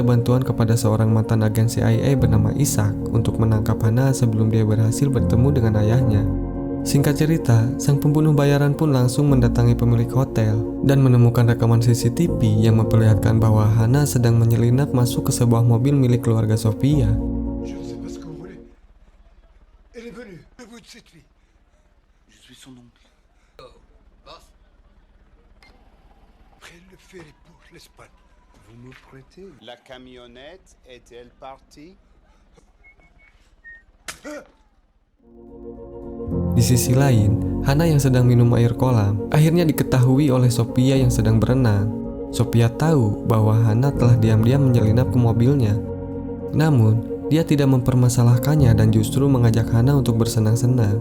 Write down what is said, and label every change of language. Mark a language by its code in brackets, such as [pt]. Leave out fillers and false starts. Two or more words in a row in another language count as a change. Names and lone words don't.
[id] bantuan kepada seorang mantan agen CIA bernama Isaac untuk menangkap Hana sebelum dia berhasil bertemu dengan ayahnya. Singkat cerita, sang pembunuh bayaran pun langsung mendatangi pemilik hotel dan menemukan rekaman CCTV yang memperlihatkan bahwa Hana sedang menyelinap masuk ke sebuah mobil milik keluarga Sophia. [fr] Je ne sais pas ce que vous voulez. Elle est venue, le bout de cette fille. Je suis son oncle. Prenne le ferry pour l'Espagne. Vous me prêtez? La camionnette est-elle partie? [id] Di sisi lain, Hana yang sedang minum air kolam akhirnya diketahui oleh Sophia yang sedang berenang. Sophia tahu bahwa Hana telah diam-diam menyelinap ke mobilnya. Namun, dia tidak mempermasalahkannya dan justru mengajak Hana untuk bersenang-senang.